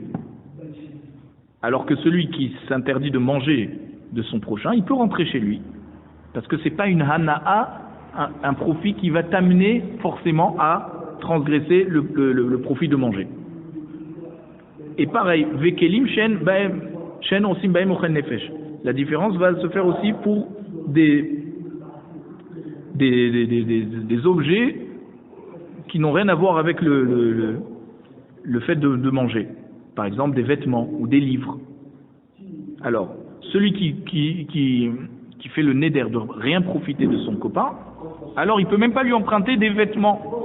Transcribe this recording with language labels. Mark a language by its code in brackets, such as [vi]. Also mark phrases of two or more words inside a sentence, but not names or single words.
[fr] Alors que celui qui s'interdit de manger de son prochain, il peut rentrer chez lui. Parce que ce n'est pas une hana'a, un profit qui va t'amener forcément à transgresser le profit de manger. Et pareil, [he] וכלים שעושים בהם אוכל נפש. [fr] La différence va se faire aussi pour des objets qui n'ont rien à voir avec le fait de manger. Par exemple, des vêtements ou des livres. Alors, celui qui fait le neder de rien profiter de son copain, alors il ne peut même pas lui emprunter des vêtements.